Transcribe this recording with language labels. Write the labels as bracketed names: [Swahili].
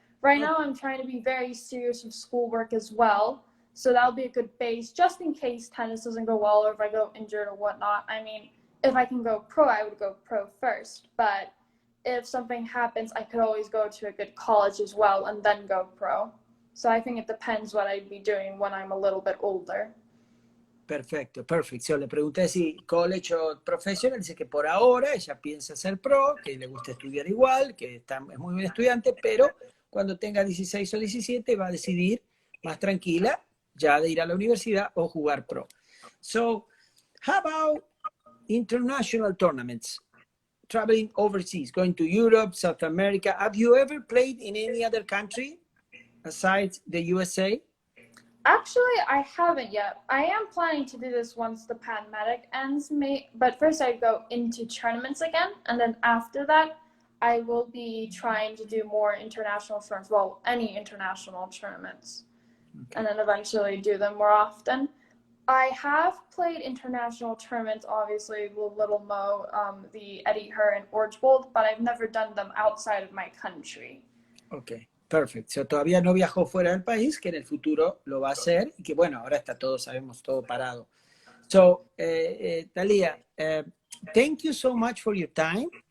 [English] Right now I'm trying to be very serious with schoolwork as well, so that'll be a good base just in case tennis doesn't go well or if I go injured or whatnot. I mean, if I can go pro, I would go pro first, but if something happens, I could always go to a good college as well and then go pro. So I think it depends what I'd be doing when I'm a little bit older. [Spanish] Perfecto, perfecto. So, le pregunté si college o professional, dice que por ahora ella piensa ser pro, que le gusta estudiar igual, que es muy buen estudiante, pero cuando tenga 16 o 17 va a decidir más tranquila ya de ir a la universidad o jugar pro. [English] So, how about international tournaments? Traveling overseas, going to Europe, South America. Have you ever played in any other country aside the USA? Actually, I haven't yet. I am planning to do this once the pandemic ends, but first I'd go into tournaments again, and then after that, I will be trying to do more international tournaments, well, any international tournaments, and then eventually do them more often. I have played international tournaments, obviously, with Little Mo, the Eddie Her and Orange Bowl, but I've never done them outside of my country. [Spanish] Okay. Perfecto. So, todavía no viajó fuera del país, que en el futuro lo va a hacer, y que bueno, ahora está todo, sabemos, todo parado. [English] So, Thalia, thank you so much for your time.